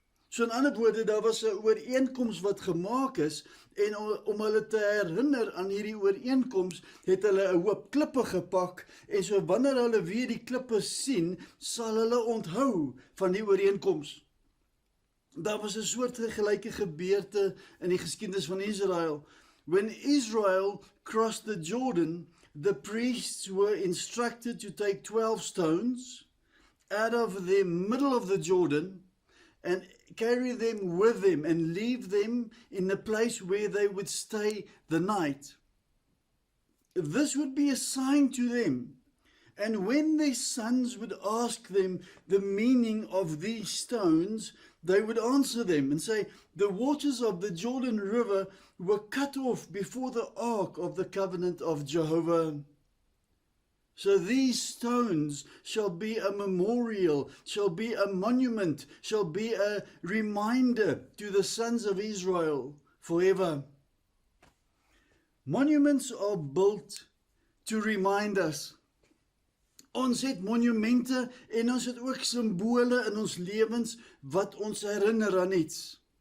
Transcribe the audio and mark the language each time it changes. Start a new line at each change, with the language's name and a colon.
Afrikaans: So in ander woorde, daar was 'n ooreenkoms wat gemaak is, en om hulle te herinner aan hierdie ooreenkoms, het hulle 'n hoop klippe gepak, en so wanneer hulle weer die klippe sien, sal hulle onthou van die ooreenkoms. Daar was 'n soortgelyke gebeurte in die geskiedenis van Israel.
English: When Israel crossed the Jordan, the priests were instructed to take 12 stones out of the middle of the Jordan and carry them with them and leave them in a place where they would stay the night. This would be a sign to them. And when their sons would ask them the meaning of these stones, they would answer them and say, the waters of the Jordan River were cut off before the ark of the covenant of Jehovah. So these stones shall be a memorial, shall be a monument, shall be a reminder to the sons of Israel forever. Monuments are built to remind us.
Afrikaans: Ons het monumente en ons het ook simbole in ons lewens wat ons herinner aan iets.